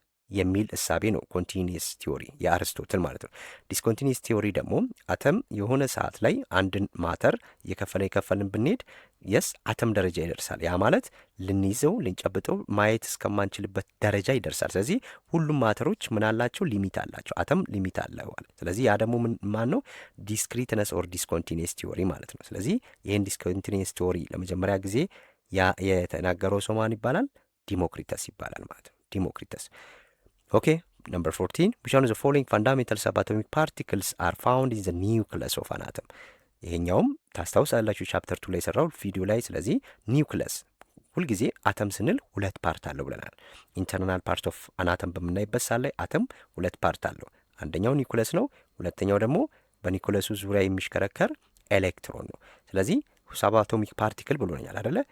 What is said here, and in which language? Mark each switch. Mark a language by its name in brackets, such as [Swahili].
[Amharic] የሚል እሳቤ ነው ኮንቲኒየስ ቲዮሪ የአርስቶትል ማለት ነው። ዲስኮንቲኒየስ ቲዮሪ ደግሞ አተም የሆነ ሰዓት ላይ አንድን ማተር እየከፈልን ብንሄድ የስ አተም ደረጃ ይደርሳል። ያ ማለት ልንይዘው ልንጨብጠው ማየት እስከማንችልበት ደረጃ ይደርሳል። ስለዚህ ሁሉም ማተሮች ምን አላቸው? ሊሚት አላቸው። አተም ሊሚት አለው። ስለዚህ ያ ደግሞ ማን ነው? ዲስክሪትነስ ኦር ዲስኮንቲኒየስ ቲዮሪ ማለት ነው። ስለዚህ ይህን ዲስኮንቲኒየስ ቲዮሪ ለመጀመሪያ ጊዜ የተናገረው ሰው ማን ይባላል? ዲሞክሪተስ ይባላል ማለት ነው። ዲሞክሪተስ። ኦኬ [English] number 14 which one of the following fundamental subatomic particles are found in the nucleus of an atom? [Amharic] ይሄኛውም ታስታውሳላችሁ ቻፕተር 2 ላይ ሰራው ቪዲዮ ላይ። ስለዚህ ኒውክለስ ሁልጊዜ አተም ስንል ሁለት ፓርት አለው ብለናል። ኢንተርናል ፓርት ኦፍ አን አተም በምናይበት ሰዓት ላይ አተም ሁለት ፓርት አለው። አንደኛው ኒውክለስ ነው፣ ሁለተኛው ደግሞ በኒውክለሱ ዙሪያ የሚሽከረከር ኤሌክትሮን ነው። ስለዚህ ሳባቶሚክ ፓርቲክል ብሎኛል አይደለ?